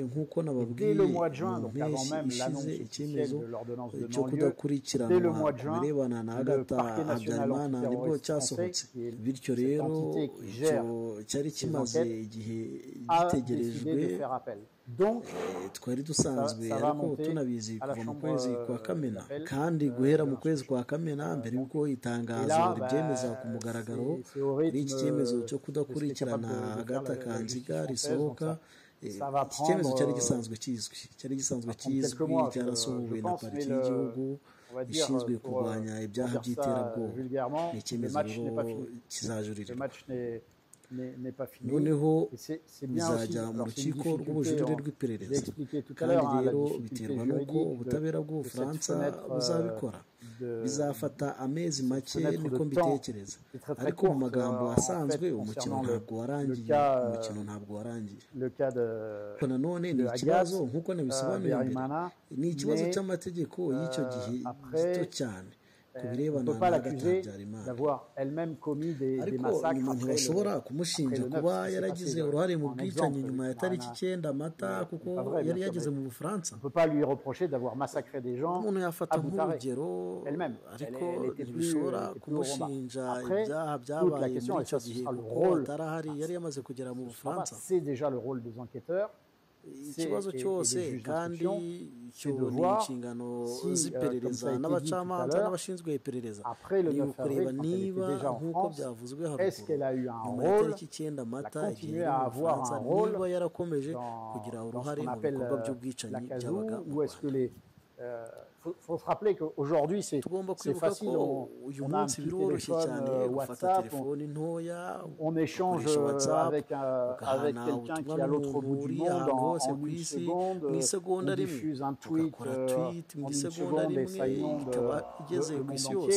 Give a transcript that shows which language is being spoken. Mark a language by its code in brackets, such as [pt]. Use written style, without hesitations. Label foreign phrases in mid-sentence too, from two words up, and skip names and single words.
[fr] Et dès le mois de juin, donc avant même l'annonce officielle de l'ordonnance de non-lieu, dès le mois de juin, le parquet national antiterroriste français, qui est cette entité qui gère ces enquêtes, a décidé de faire appel. Donc, [rw] twari dusanzwe ariko tunabizi kuva mu kwezi kwa Kamena kandi guhera mu kwezi kwa Kamena mbere yuko itangazo ribyemeza ku mugaragaro kuri iki cyemezo cyo kudakurikirana Agatha Kanziga risohoka iki cyemezo cyari gisanzwe kizwi cyarasohowe na pariki y'igihugu ishinzwe kurwanya ibyaha by'iterabwoba ni icyemezo kizajurira [fr] n'est pas fini. [rw] Noneho bizajya mu rukiko rw'ubujurire rw'iperereza kandi rero biterwa n'uko ubutabera bw'Ubufaransa buzabikora bizafata amezi make niko mbitekereza ariko mu magambo asanzwe umukino ntabwo warangiye ko nanone ni ikibazo nk'uko nabisobanuye mbere ni ikibazo cy'amategeko y'icyo gihe gito cyane [fr] on ne peut pas l'accuser d'avoir elle-même commis des massacres. [rw] Umuntu bashobora kumushinja kuba yaragize uruhare mu bwicanyi nyuma ya tariki 9 Mata kuko yari yageze mu Bufaransa. [fr] On ne peut pas lui reprocher d'avoir massacré des gens. [rw] Umuntu yafata nk'urugero ariko ntibishobora kumushinja ibyaha byabaye muri icyo gihe kuko atarahari yari yamaze kugera mu Bufaransa. [fr] C'est déjà le rôle des enquêteurs. [rw] Ikibazo cyose kandi cyo ni inshingano z'iperereza n'abacamanza n'abashinzwe iperereza ni ukureba niba nk'uko byavuzwe haruguru nyuma ya tariki 9 Mata igihe niba yarakomeje kugira uruhare mu bikorwa by'ubwicanyi byabaga mu Rwanda. [fr] Faut se rappeler qu'aujourd'hui c'est facile, on a un petit téléphone WhatsApp, on échange avec quelqu'un qui est à l'autre bout du monde en une seconde, on diffuse un tweet en une seconde et ça inonde le monde entier.